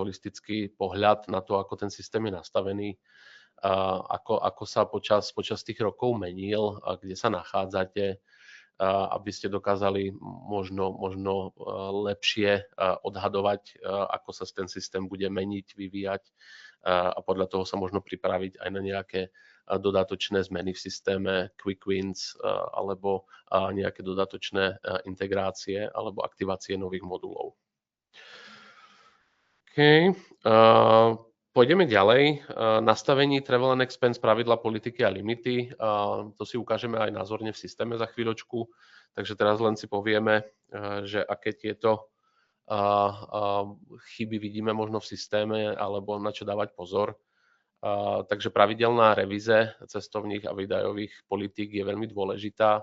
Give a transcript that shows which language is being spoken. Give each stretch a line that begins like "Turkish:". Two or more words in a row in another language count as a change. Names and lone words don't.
Slovak: holistický pohľad na to, ako ten systém je nastavený, ako sa počas tých rokov menil, kde sa nachádzate, aby ste dokázali možno lepšie odhadovať, ako sa ten systém bude meniť, vyvíjať a podľa toho sa možno pripraviť aj na nejaké dodatočné zmeny v systéme,
English: quick wins
Slovak: alebo nejaké dodatočné integrácie alebo aktivácie nových modulov. OK. Pôjdeme ďalej.
English: Nastavení travel and expense,
Czech: pravidla, politiky a limity.
Slovak: To si ukážeme aj názorne v systéme za chvíľočku. Takže teraz len si povieme, že aké tieto chyby vidíme možno v systéme alebo na čo dávať pozor. Takže pravidelná revíze cestovných a výdajových politík je veľmi dôležitá.